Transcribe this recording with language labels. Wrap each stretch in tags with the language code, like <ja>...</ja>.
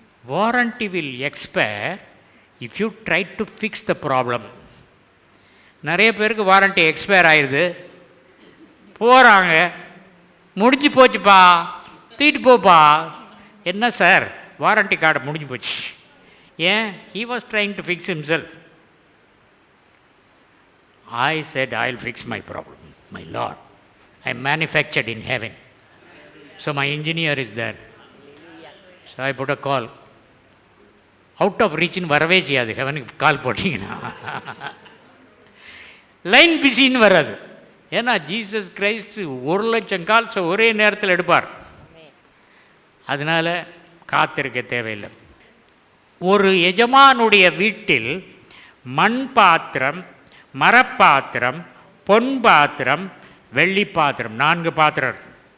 <en>Warranty will expire if you try to fix the problem.</en> <ta>நிறைய பேருக்கு warranty expire ஆயிடுது, போகிறாங்க, முடிஞ்சு போச்சுப்பா, தூக்கிட்டு போப்பா. என்ன சார், வாரண்டி கார்டு முடிஞ்சு போச்சு. ஏன்?</ta> <en>he was trying to fix himself. I said, I'll fix my problem, my Lord. I manufactured in heaven. So my engineer is there. So I put a call. Out of reach in</en> <ta>வரவே செய்யாது. ஹெவனுக்கு கால் போட்டிங்கன்னா line பிஸின்னு வராது. ஏன்னா Jesus Christ 1,00,000 calls ஒரே நேரத்தில் எடுப்பார். அதனால் காத்திருக்க தேவையில்லை. ஒரு எஜமானுடைய வீட்டில் மண் பாத்திரம், மரப்பாத்திரம், பொன் பாத்திரம், வெள்ளி பாத்திரம், 4 பாத்திரம் இருக்கு.</ta>